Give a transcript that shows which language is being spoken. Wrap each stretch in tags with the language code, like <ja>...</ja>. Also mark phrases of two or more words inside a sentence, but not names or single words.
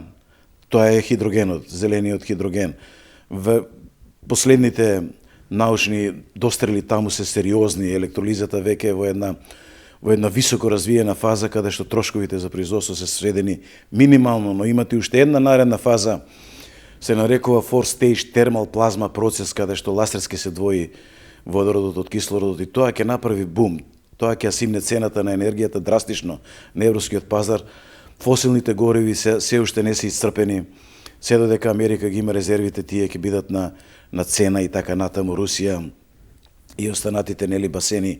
<mk>Тоа е хидрогенот, зелениот хидроген. В последните научни дострели таму се сериозни, електролизата веќе е во една високо развиена фаза каде што трошковите за производство се сведени минимално, но имате уште една наредна фаза, се нарекува</mk> <en>fourth stage thermal plasma</en> <mk>процес, каде што ластерски се двои водородот од кислородот и тоа ќе направи бум. Тоа ќе симне цената на енергијата драстично на европскиот пазар. Фосилните гориви се уште не се исцрпени, се додека Америка ги има резервите, тие ќе бидат на цена и така натаму, Русија и останатите басени.</mk>